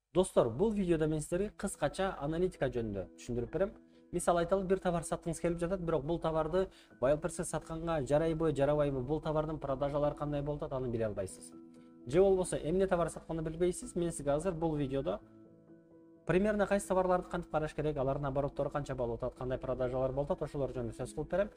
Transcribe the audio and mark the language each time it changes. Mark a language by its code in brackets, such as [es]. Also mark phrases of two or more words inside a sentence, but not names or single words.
[ky] Достор, бұл видеода мен сіздерге қысқаша аналитика жөнінде түшүндүрүп берем. Мисал айталы, bir товар саткыңыз келип жатат, бирок бул товарды Wildberries'те сатканга жарайбы, жарабайбы, бул товардын продажалары кандай болуп атат, аны биле албайсыз. Же болбосо эмне товар сатканды билбейсиз. Мен сизге азыр бул видеодо примерно кайсы товарларды кантип караш керек, алардын обороттору канча болуп атат, кандай продажалар болуп атат, ошолор жөнүндө сөз кылып берем.